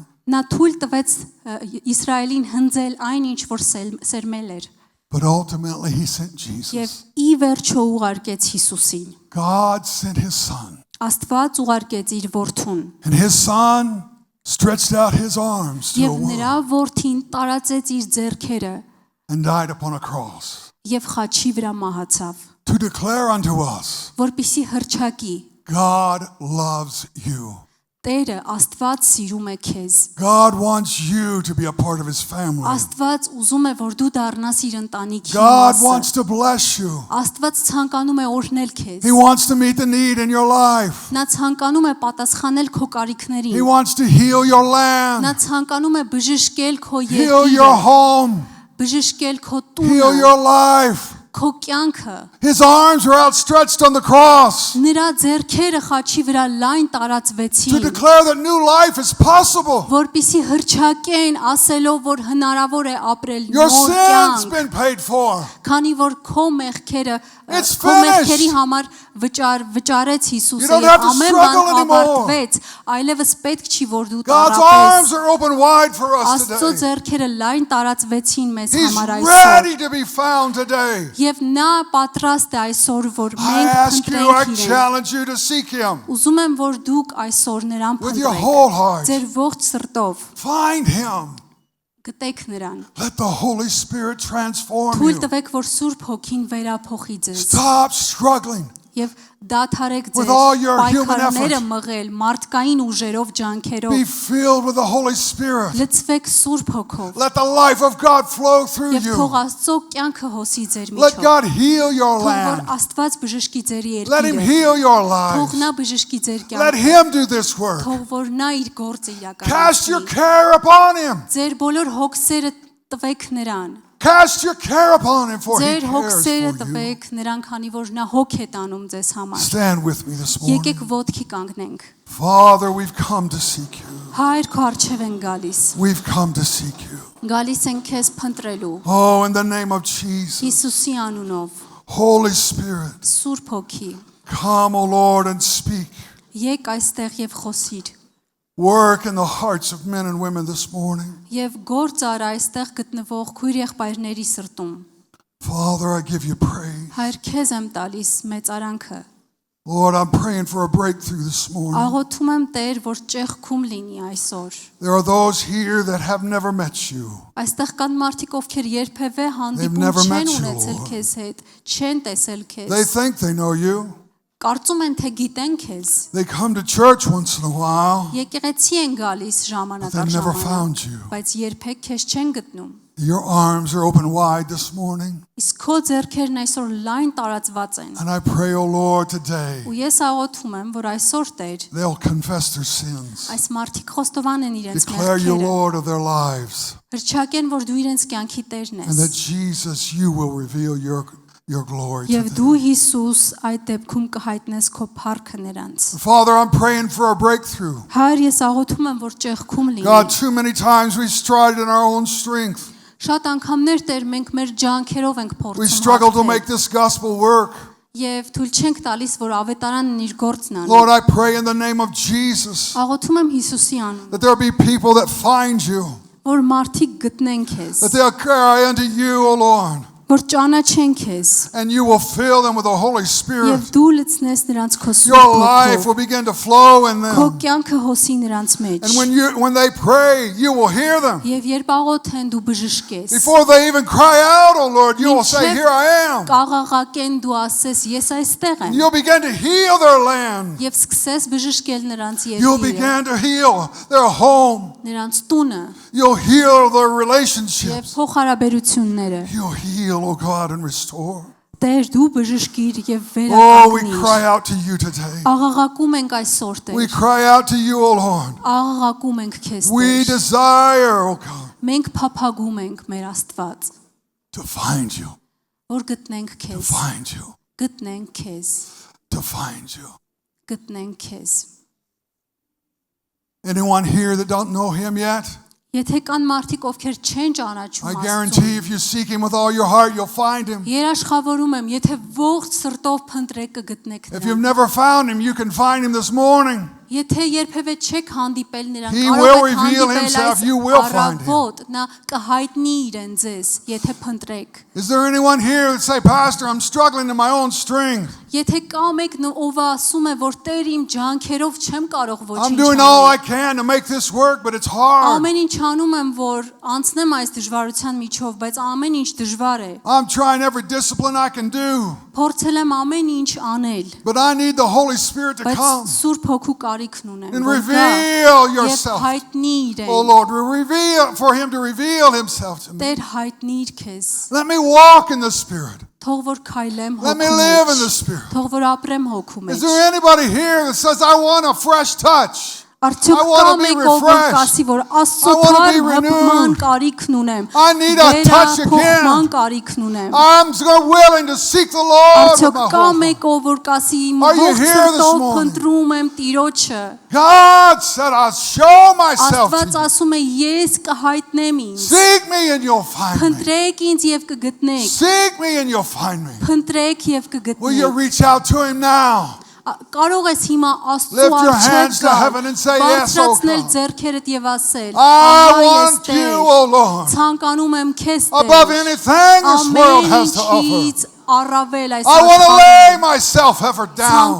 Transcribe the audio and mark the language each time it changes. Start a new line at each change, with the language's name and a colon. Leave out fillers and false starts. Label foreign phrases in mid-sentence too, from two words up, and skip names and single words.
Armenian: Նա թույլ տվեց Իսրայելին հնձել այն, ինչ որ սերմել էր,
English: But ultimately, he sent
Armenian: եւ Jesus. ի վերջո ուղարկեց Հիսուսին։
English: God sent his son.
Armenian: Աստված ուղարկեց իր որդուն,
English: And his son stretched out his arms to a
Armenian: եւ նրա
English: world
Armenian: որդին տարածեց իր ձեռքերը
English: and died upon a cross
Armenian: եւ խաչի վրա մահացավ,
English: to declare unto us,
Armenian: որպիսի հրճակի
English: God loves you.
Armenian: Տերը Աստված սիրում է քեզ։
English: God wants you to be a part of his family.
Armenian: Աստված ուզում է, որ դու դառնաս իր ընտանիքի
English: God
Armenian: մասը։
English: wants to bless you.
Armenian: Աստված ցանկանում է օրհնել քեզ։
English: He wants to meet the need in your life.
Armenian: Նա ցանկանում է պատասխանել քո
English: He
Armenian: կարիքներին։
English: wants to heal your
Armenian: Նա
English: land,
Armenian: ցանկանում է բժշկել քո
English: heal your
Armenian: երկիրը,
English: home,
Armenian: բժշկել քո
English: heal
Armenian: տունը,
English: your life.
Armenian: քո կյանքը։
English: His arms were outstretched on the cross
Armenian: Նրա ձեռքերը խաչի վրա լայն
English: to
Armenian: տարածվեցին,
English: declare that new life is possible.
Armenian: որպիսի հրճակեն, ասելով, որ հնարավոր է ապրել
English: Your
Armenian: նոր
English: sin's
Armenian: կյանք,
English: been paid for.
Armenian: քանի որ քո մեղքերը
English: It's
Armenian: քո մեղքերի
English: finished.
Armenian: համար վճարեց
English: You
Armenian: Հիսուսը
English: don't
Armenian: եւ
English: have to
Armenian: ամեն
English: struggle
Armenian: բան
English: anymore.
Armenian: ավարտվեց, այլևս պետք չի որ դու
English: God's
Armenian: տարապես։
English: arms are open wide for us
Armenian: Աստծո
English: today.
Armenian: ձեռքերը լայն տարածվեցին մեզ
English: He's
Armenian: համար այսօր։
English: ready to be found today.
Armenian: Եվ նա պատրաստ է այսօր, որ
English: I
Armenian: մենք
English: ask you, I
Armenian: փնտրենք իրեն։
English: challenge you to seek him.
Armenian: Ուզում եմ, որ դուք այսօր նրան
English: With your whole heart.
Armenian: փնտրեք։ Ձեր ողջ սրտով
English: Find him.
Armenian: գտեք նրան։
English: Let the Holy Spirit transform
Armenian: Թույլ
English: you.
Armenian: տվեք, որ Սուրբ Հոգին վերափոխի ձեզ։
English: Stop struggling.
Armenian: Եվ դադարեք
English: With
Armenian: ձեր
English: all your human
Armenian: պայքարները
English: effort.
Armenian: մղել մարդկային ուժերով,
English: Be
Armenian: ջանքերով։
English: filled with the Holy Spirit.
Armenian: Լցվեք Սուրբ Հոգով։
English: Let the life of God flow through
Armenian: Եվ
English: you.
Armenian: թող Աստծո կյանքը հոսի ձեր
English: Let
Armenian: միջով։
English: God heal your
Armenian: Թող որ
English: land.
Armenian: Աստված բժշկի ձեր
English: Let him
Armenian: երկիրը։
English: heal your
Armenian: Թող
English: lives.
Armenian: նա բժշկի ձեր
English: Let
Armenian: կյանքը։
English: him do this work.
Armenian: Թող որ նա իր գործը
English: Cast your
Armenian: իրականացնի։
English: care upon him.
Armenian: Ձեր բոլոր հոգսերը տվեք նրան։
English: Cast your care upon him, for he
Armenian: Ձեր
English: cares
Armenian: հոգսերը
English: for you.
Armenian: տվեք նրան, քանի որ նա հոգ է տանում ձեզ համար։
English: Stand with me this morning.
Armenian: Եկեք ոտքի կանգնենք։
English: Father, we've come to seek you.
Armenian: Հայր քո առջև են գալիս։
English: We've come to seek you.
Armenian: Գալիս են քեզ փնտրելու։
English: Oh, in the name of Jesus.
Armenian: Հիսուսի անունով,
English: Holy Spirit,
Armenian: Սուրբ Հոգի,
English: come, O Lord, and speak.
Armenian: եկ այստեղ եւ խոսիր։
English: Work in the hearts of men and women this morning.
Armenian: Եվ գործ արա այստեղ գտնվող քույր եղբայրների սրտում։
English: Father, I give you praise.
Armenian: Հայր քեզ եմ տալիս մեծ արանքը։
English: Lord, I'm praying for a breakthrough this morning.
Armenian: Աղոթում եմ Տեր, որ ճեղքում լինի այսօր։
English: There are those here that have never met you.
Armenian: Այստեղ կան մարդիկ, ովքեր երբևէ հանդիպում
English: never met
Armenian: չեն
English: you,
Armenian: ունեցել
English: Lord.
Armenian: քեզ հետ, չեն տեսել
English: They
Armenian: քեզ։
English: think they know you.
Armenian: Կարծում են, թե գիտեն քեզ։
English: They come to church once in a while,
Armenian: Եկեղեցի են gալիս
English: but they've never
Armenian: ժամանակ,
English: found you.
Armenian: բայց երբեք քեզ չեն գտնում։
English: Your arms are open wide this morning.
Armenian: Իսկ քո ձեռքերն այսօր լայն տարածված են։
English: And I pray, O Lord, today
Armenian: Ու ես աղոթում եմ, որ այսօր Տեր,
English: they'll confess their sins.
Armenian: այս մարդիկ խոստովան են իրենց
English: Declare you
Armenian: մեղքերը,
English: Lord of their lives.
Armenian: հրճակեն, որ դու իրենց կյանքի Տերն
English: And that
Armenian: ես։
English: Jesus, you will reveal your glory to
Armenian: Եվ
English: them.
Armenian: դու Հիսուս այդ դեպքում կհայտնես քո փառքը նրանց։
English: Father, I'm praying for a breakthrough.
Armenian: Հայր, ես աղոթում եմ, որ ճեղքում լինի։
English: God, too many times we stride in our own strength.
Armenian: Շատ անգամներ Տեր մենք մեր ջանքերով ենք
English: We
Armenian: փորձում
English: struggle to
Armenian: հաղթել
English: make this gospel work.
Armenian: եւ թույլ չենք տալիս որ ավետարանն իր գործն անի։
English: Lord, I pray in the name of Jesus
Armenian: Աղոթում եմ Հիսուսի անունով,
English: that there be people that find you,
Armenian: որ մարդիկ գտնեն քեզ,
English: that they'll cry unto you, O Lord,
Armenian: որ ճանաչեն քեզ
English: and you will fill them with the Holy Spirit.
Armenian: եւ դու լցնես նրանց քո
English: Your
Armenian: սուրբ
English: life
Armenian: հոգով,
English: will begin to flow in
Armenian: քո
English: them.
Armenian: կյանքը հոսի նրանց մեջ։
English: And when they pray, you will hear them.
Armenian: Եվ երբ աղոթեն դու բժշկես,
English: Before they even cry out, O Lord, you will say, Here I am.
Armenian: կաղաղակեն դու ասես ես այստեղ եմ
English: You'll begin to heal their land.
Armenian: եւ սկսես բժշկել նրանց
English: You'll
Armenian: երկիրը,
English: begin to heal their home.
Armenian: նրանց տունը
English: You'll heal their
Armenian: եւ
English: relationships.
Armenian: փոխհարաբերությունները։
English: You'll heal, O God, and restore.
Armenian: Տեր դու բժշկիր եւ
English: Oh, we
Armenian: վերականգնիր։
English: cry out to you today.
Armenian: Աղաղակում ենք այսօր
English: We
Armenian: Տեր։
English: cry out to you, O Lord.
Armenian: Աղաղակում ենք քեզ
English: We
Armenian: Տեր։
English: desire, O God,
Armenian: Մենք փափագում ենք մեր Աստված,
English: to find you,
Armenian: որ գտնենք
English: to
Armenian: քեզ,
English: find you,
Armenian: գտնենք քեզ,
English: to find you.
Armenian: գտնենք քեզ։
English: Anyone here that don't know him yet?
Armenian: Եթե կան մարդիկ, ովքեր չեն ճանաչում
English: I
Armenian: Աստծուն,
English: guarantee if you seek him with all your heart, you'll find him.
Armenian: երաշխավորում եմ, եթե ողջ սրտով փնտրեք կգտնեք
English: If you've
Armenian: նրան։
English: never found him, you can find him this morning.
Armenian: Եթե երբևէ չեք հանդիպել նրան,
English: He
Armenian: կարող
English: will
Armenian: եք
English: reveal
Armenian: հանդիպել
English: himself,
Armenian: այս
English: you will find him.
Armenian: առավոտ, նա կհայտնի իրեն ձեզ, եթե փնտրեք։
English: Is there anyone here that say, Pastor, I'm struggling in my own strength.
Armenian: Եթե կա մեկն ով ասում է, որ Տեր իմ ջանքերով չեմ կարող
English: I'm
Armenian: ոչինչ
English: doing all I
Armenian: անել,
English: can to make this work, but it's hard.
Armenian: ամեն ինչ անում եմ, որ անցնեմ այս դժվարության միջով, բայց ամեն ինչ դժվար է։
English: I'm trying every discipline I can do,
Armenian: Փորձել եմ ամեն ինչ անել,
English: but I need the Holy Spirit to
Armenian: բայց
English: come
Armenian: Սուրբ Հոգու կարիքն ունեմ,
English: and
Armenian: որ գա
English: reveal
Armenian: եւ
English: yourself.
Armenian: հայտնի
English: Oh
Armenian: իրեն։
English: Lord, reveal for him to reveal himself to me.
Armenian: Տեր հայտնիր քեզ։
English: Let me walk in the Spirit.
Armenian: Թող որ քայլեմ
English: Let me
Armenian: հոգու
English: live in the
Armenian: մեջ։
English: Spirit.
Armenian: Թող որ ապրեմ հոգու
English: Is
Armenian: մեջ։
English: there anybody here that says, I want a fresh touch?
Armenian: Արդյոք
English: I
Armenian: կա
English: wanna be
Armenian: մեկ ով որ
English: refreshed.
Armenian: կասի, որ Աստծո
English: I wanna be
Armenian: թարմ հպման
English: renewed.
Armenian: կարիքն ունեմ։
English: I need a touch again.
Armenian: Վերափոխման կարիքն ունեմ։
English: I'm so willing to seek the Lord with
Armenian: Արդյոք
English: my
Armenian: կա
English: whole heart.
Armenian: մեկ ով որ կասի իմ
English: Are you
Armenian: ողջ
English: here this
Armenian: սրտով
English: morning?
Armenian: փնտրում եմ Տիրոջը։
English: God said, I'll show myself
Armenian: Աստված
English: to you.
Armenian: ասում է ես կհայտնեմ ինձ։
English: Seek me and you'll find me.
Armenian: Փնտրեք ինձ եւ կգտնեք։
English: Seek me and you'll find me.
Armenian: Փնտրեք եւ
English: Will you
Armenian: կգտնեք։
English: reach out to him now?
Armenian: Կարող ես հիմա Աստծո
English: Lift your
Armenian: առջև
English: hands to heaven and say, yes, oh
Armenian: բարձրացնել God. ձեռքերդ եւ ասել.
English: I
Armenian: Ահա ես
English: want you,
Armenian: Տեր,
English: O Lord,
Armenian: ցանկանում եմ քեզ
English: above
Armenian: Տեր։
English: anything this world has to offer.
Armenian: Ամենից առավել այս
English: I want to lay
Armenian: աշխարհում
English: myself ever down.